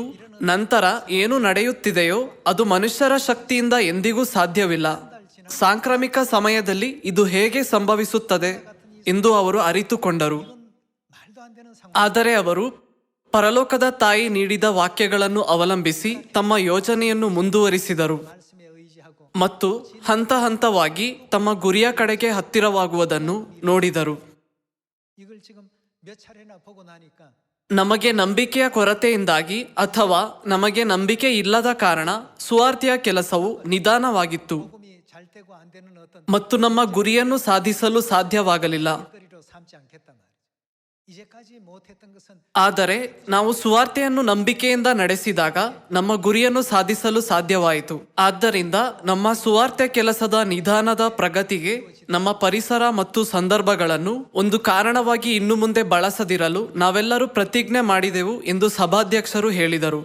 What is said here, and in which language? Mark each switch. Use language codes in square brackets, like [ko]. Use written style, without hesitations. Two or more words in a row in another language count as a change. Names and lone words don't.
[kn] ನಂತರ ಏನು ನಡೆಯುತ್ತಿದೆಯೋ ಅದು ಮನುಷ್ಯರ ಶಕ್ತಿಯಿಂದ ಎಂದಿಗೂ ಸಾಧ್ಯವಿಲ್ಲ. ಸಾಂಕ್ರಾಮಿಕ ಸಮಯದಲ್ಲಿ ಇದು ಹೇಗೆ ಸಂಭವಿಸುತ್ತದೆ ಎಂದು ಅವರು ಅರಿತುಕೊಂಡರು. ಆದರೆ ಅವರು ಪರಲೋಕದ ತಾಯಿ ನೀಡಿದ ವಾಕ್ಯಗಳನ್ನು ಅವಲಂಬಿಸಿ ತಮ್ಮ ಯೋಜನೆಯನ್ನು ಮುಂದುವರಿಸಿದರು [ko] 말씀에 의지하고 [kn] ಮತ್ತು ಹಂತ ಹಂತವಾಗಿ ತಮ್ಮ ಗುರಿಯ ಕಡೆಗೆ ಹತ್ತಿರವಾಗುವುದನ್ನು ನೋಡಿದರು. [ko] 이걸 지금 몇 차례나 보고 나니까 [kn] ನಮಗೆ ನಂಬಿಕೆಯ ಕೊರತೆಯಿಂದಾಗಿ ಅಥವಾ ನಮಗೆ ನಂಬಿಕೆ ಇಲ್ಲದ ಕಾರಣ ಸುವಾರ್ತೆಯ ಕೆಲಸವು ನಿಧಾನವಾಗಿತ್ತು [ko] 복음이 잘 되고 안 되는 어떤 [kn] ಮತ್ತು ನಮ್ಮ ಗುರಿಯನ್ನು ಸಾಧಿಸಲು ಸಾಧ್ಯವಾಗಲಿಲ್ಲ. [ko] 거리로 삼지 않겠단 말이죠. 이제까지 못했던 것은 [kn] ಆದರೆ ನಾವು ಸುವಾರ್ತೆಯನ್ನು ನಂಬಿಕೆಯಿಂದ ನಡೆಸಿದಾಗ ನಮ್ಮ ಗುರಿಯನ್ನು ಸಾಧಿಸಲು ಸಾಧ್ಯವಾಯಿತು. ಆದ್ದರಿಂದ ನಮ್ಮ ಸುವಾರ್ತೆ ಕೆಲಸದ ನಿಧಾನದ ಪ್ರಗತಿಗೆ ನಮ್ಮ ಪರಿಸರ ಮತ್ತು ಸಂದರ್ಭಗಳನ್ನು ಒಂದು ಕಾರಣವಾಗಿ ಇನ್ನು ಮುಂದೆ ಬಳಸದಿರಲು ನಾವೆಲ್ಲರೂ ಪ್ರತಿಜ್ಞೆ ಮಾಡಿದೆವು ಎಂದು ಸಭಾಧ್ಯಕ್ಷರು ಹೇಳಿದರು.